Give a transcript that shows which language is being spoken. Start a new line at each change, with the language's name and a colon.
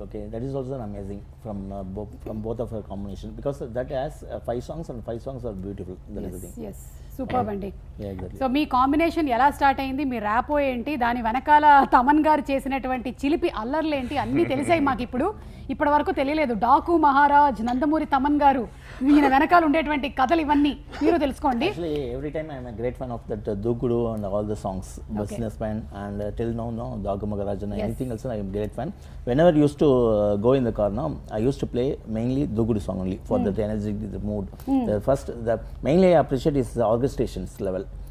English: Okay, that is also amazing from both of our combination because that has 5 songs and 5 songs are beautiful. That is the thing.
Telugu: Yes, super అండి.
English: Exactly.
Telugu: So మీ combination ఎలా start అయింది, మీ rapport ఏంటి, దాని వెనకాల తమన్ గారు చేసినటువంటి చిలిపి అల్లర్లు ఏంటి అన్నీ తెలిసాయి మాకు. ఇప్పటి వరకు తెలియలేదు. డాకు మహారాజ్, నందమూరి తమన్ గారు ఈయన వెనకాల ఉండేటువంటి కథలు ఇవన్నీ మీరు తెలుసుకోండి.
English: Actually, every time I'm a great fan of that Dukudu and all the songs, Businessman, and till now, no, Dagamarajana, anything else, I'm a great fan. Whenever I used to go in the car now, I used to play mainly Dukudu song only for that energy, the mood. The mainly I appreciate is the orchestrations level.